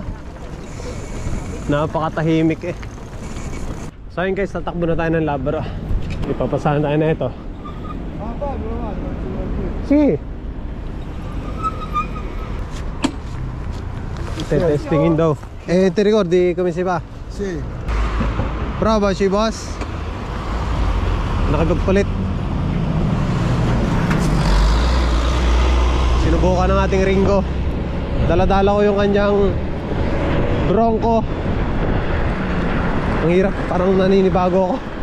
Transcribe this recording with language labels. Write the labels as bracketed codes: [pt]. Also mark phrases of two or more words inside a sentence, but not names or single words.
[tl] Napakatahimik eh. So yun guys, tatakbo na tayo ng Labaro. Ipapasahan tayo na ito. Sige. Testingin daw. [it] Ti ricordi come si fa? Sì. Provaci boss. Nakipagpalit. [tl] Sinubukan ng ating Ringo. Dala-dala ko yung kanyang Bronco. Ang hirap, parang naninibago ako.